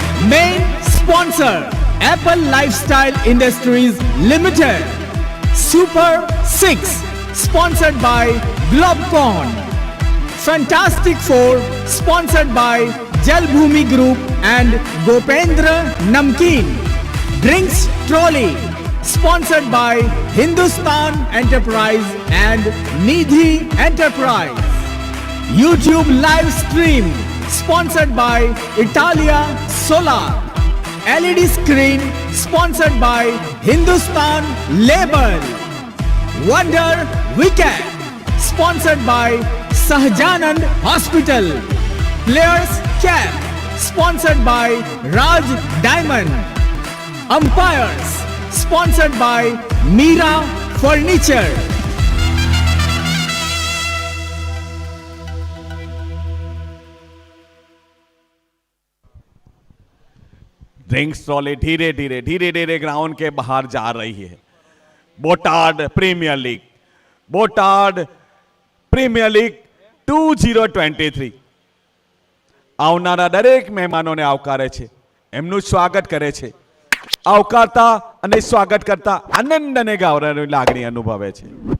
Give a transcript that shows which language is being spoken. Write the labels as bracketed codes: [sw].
[en] Main sponsor Apple Lifestyle Industries Limited. Super 6 sponsored by Globecon. Fantastic four sponsored by Jalbhoomi group and Gopendra Namkeen. Drinks trolley sponsored by Hindustan Enterprise and Nidhi Enterprise. YouTube live stream sponsored by Italia Solar. LED screen sponsored by Hindustan Label. Wonder Wicket sponsored by Sahjanand Hospital. Players Cap sponsored by Raj Diamond. Umpires sponsored by Mira Furniture. [hi] Drinks trolley धीरे धीरे ground के बाहर जा रही है। [gu] Botad premiere league, Botad premiere league 2023 આવનારા દરેક મહેમાનોને આવકારે છે, એમનું સ્વાગત કરે છે। આવકારતા અને સ્વાગત કરતા આનંદ અને ગૌરવની લાગણી અનુભવે છે।